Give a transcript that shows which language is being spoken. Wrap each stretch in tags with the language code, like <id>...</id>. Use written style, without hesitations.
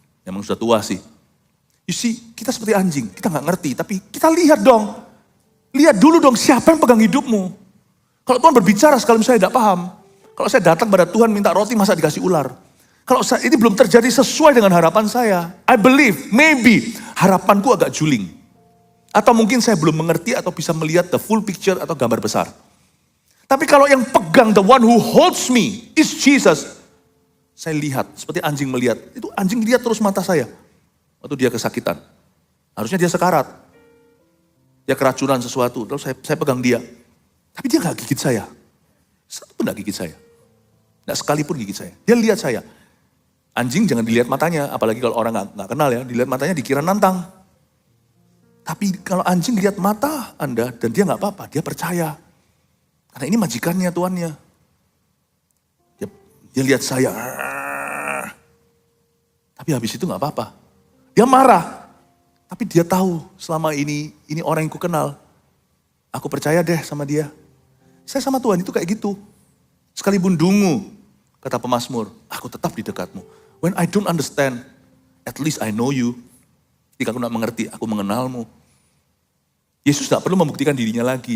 <id>Memang sudah tua sih.</id> <en>You see,</en> <id>kita seperti anjing. Kita gak ngerti. Tapi kita lihat dong. Lihat dulu dong siapa yang pegang hidupmu. Kalau Tuhan berbicara sekali saya tidak paham. Kalau saya datang pada Tuhan minta roti masa dikasih ular. Kalau ini belum terjadi sesuai dengan harapan saya.</id> <en>I believe, maybe</en> <id>harapanku agak juling. Atau mungkin saya belum mengerti atau bisa melihat</id> <en>the full picture</en> <id>atau gambar besar. Tapi kalau yang pegang,</id> <en>the one who holds me is Jesus.</en> <id>Saya lihat, seperti anjing melihat. Itu anjing lihat terus mata saya. Waktu dia kesakitan. Harusnya dia sekarat. Dia keracunan sesuatu. Lalu saya pegang dia. Tapi dia gak gigit saya. Satu pun gak gigit saya. Gak sekalipun gigit saya. Dia lihat saya. Anjing jangan dilihat matanya, apalagi kalau orang gak kenal ya, dilihat matanya dikira nantang. Tapi kalau anjing lihat mata Anda dan dia gak apa-apa, dia percaya. Karena ini majikannya, tuannya. Dia lihat saya, tapi habis itu gak apa-apa. Dia marah, tapi dia tahu selama ini orang yang ku kenal. Aku percaya deh sama dia. Saya sama Tuhan itu kayak gitu. Sekalipun dungu, kata pemazmur, aku tetap di dekatmu.</id> <en>When I don't understand, at least I know you.</en> <id>Jika aku tidak mengerti, aku mengenalmu. Yesus tidak perlu membuktikan dirinya lagi.</id>